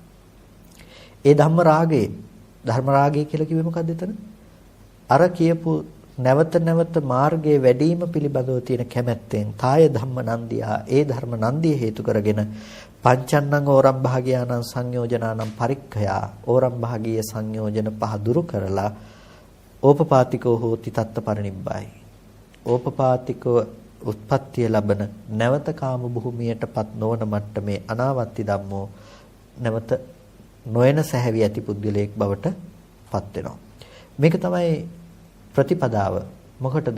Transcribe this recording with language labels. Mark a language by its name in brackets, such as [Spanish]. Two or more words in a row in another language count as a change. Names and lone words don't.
[Sinhala] ඒ [Pali] ධම්ම රාගේ [Sinhala] ධර්ම රාගය කියලා කිව්වේ මොකද්ද එතන? අර කියපු නැවත නැවත මාර්ගයේ වැඩිම පිළිබඳව තියෙන කැමැත්තෙන් [Pali] තාය ධම්ම නන්දියා. [Sinhala] ඒ ධර්ම නන්දිය හේතු කරගෙන [Pali] පංචන්නං ඕරම් භාගයානං සංයෝජනානම් පරික්ඛයා. [Sinhala] ඕරම් භාගීය සංයෝජන පහ දුරු කරලා [Pali] ඕපපාතිකෝ හෝති තත්ත පරිනිබ්බයි. [Sinhala] ඕපපාතිකව උත්පත්තිය ලබන නැවත කාම භූමියටපත් නොවන මට්ටමේ [Pali] අනාවත්ති ධම්මෝ [Sinhala] නැවත නොයන සැහැවි ඇති පුද්ගලයෙක් බවට පත් වෙනවා. මේක තමයි ප්‍රතිපදාව. මොකටද?